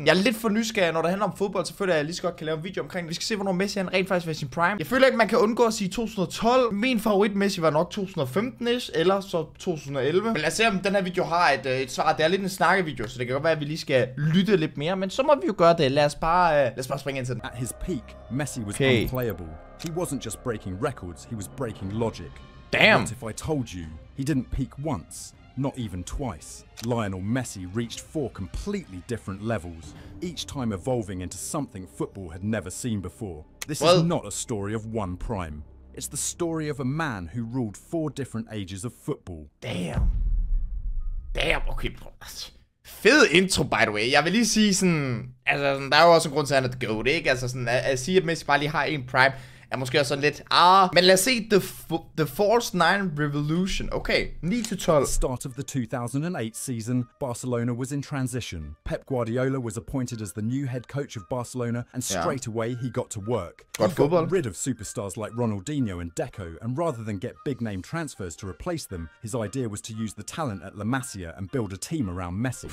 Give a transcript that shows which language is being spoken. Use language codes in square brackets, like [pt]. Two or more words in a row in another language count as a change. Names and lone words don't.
[da] Jeg er lidt for nysgerrig, når det handler om fodbold, så føler jeg, at jeg lige så godt kan lave en video omkring. Vi skal se, hvornår Messi han rent faktisk var i sin prime. Jeg føler ikke, man kan undgå at sige 2012. Min favorit Messi var nok 2015-ish, eller så 2011. Men lad os se, om den her video har et svar. Det er lidt en snakkevideo, så det kan godt være, at vi lige skal lytte lidt mere. Men så må vi jo gøre det. Lad os bare springe ind til den. [en] At his peak, Messi was unplayable. He wasn't just breaking records, he was breaking logic. Damn. What if I told you he didn't peak once, not even twice? Lionel Messi reached 4 completely different levels, each time evolving into something football had never seen before. This is not a story of one prime. It's the story of a man who ruled 4 different ages of football. Damn, okay. Fed intro, by the way. [da] Jeg vil lige sige sådan, altså der er jo også en grund til, at han er [en] the GOAT, [da] ikke? Altså sådan, at sige, at Messi bare lige har en prime, er måske også sådan lidt, men lad os se The False 9 Revolution. Okay, 9-12. [en] At the start of the 2008 season, Barcelona was in transition. Pep Guardiola was appointed as the new head coach of Barcelona, and straight away he got to work. He got rid of superstars like Ronaldinho and Deco, and rather than get big-name transfers to replace them, his idea was to use the talent at La Masia and build a team around Messi.